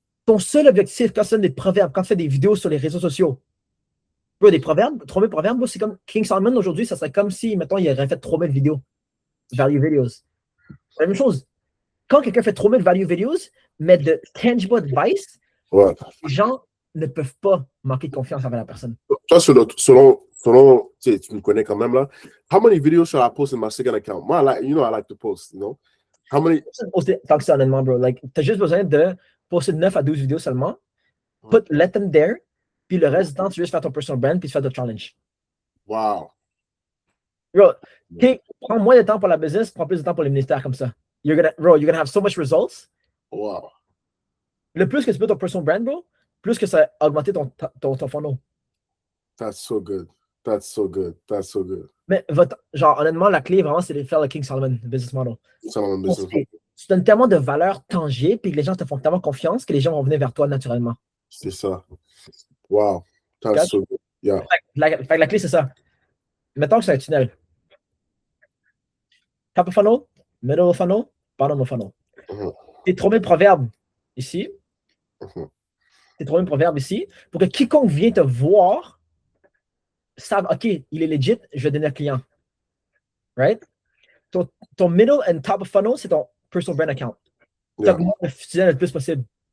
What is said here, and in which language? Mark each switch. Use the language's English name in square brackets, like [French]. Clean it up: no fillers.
[French] Ton seul objectif quand tu donnes des proverbes, quand tu fais des vidéos sur les réseaux sociaux, bro, des proverbes, 3000 proverbes, bro, c'est comme King Solomon aujourd'hui, ça serait comme si, mettons, il aurait fait 3000 vidéos, value videos. C'est la même chose. Quand quelqu'un fait 3000 value videos, mais de tangible advice, Ouais. les gens ne peuvent pas manquer de confiance envers la personne. Toi, selon tu me connais quand même là. [English] How many videos should I post in my second account? [French] Moi, [English] I like to post, you know. How many? [French] Tant que ça, honnêtement, bro. Like, t'as juste besoin de poster 9 à 12 vidéos seulement. [English] Let them there. [French] Puis le reste du temps, tu veux juste faire ton personal brand puis tu fais de challenge. [English] Wow. [French] Bro, prends moins de temps pour la business, prends plus de temps pour les ministères comme ça. [English] You're gonna have so much results. Wow. [French] Le plus que tu peux ton personal brand, bro, plus que ça va augmenter ton funnel. [English] That's so good. That's so good. That's so good. [French] Mais genre, honnêtement, la clé vraiment, c'est de faire le King Solomon business model. Solomon business model. Tu donnes tellement de valeur tangible puis que les gens te font tellement confiance que les gens vont venir vers toi naturellement. C'est ça. [English] Wow. That's so good. Yeah. [French] Fait que la clé, c'est ça. Mettons que c'est un tunnel. [English] Top of funnel, middle of funnel, bottom of funnel. [French] Tes 3000 proverbes ici. Tes 3000 proverbes ici. Pour que quiconque vient te voir sache, OK, il est legit, je vais donner un client. Right? Ton middle and top of funnel, c'est ton personal brand account. Tu augmentes le tunnel le plus possible.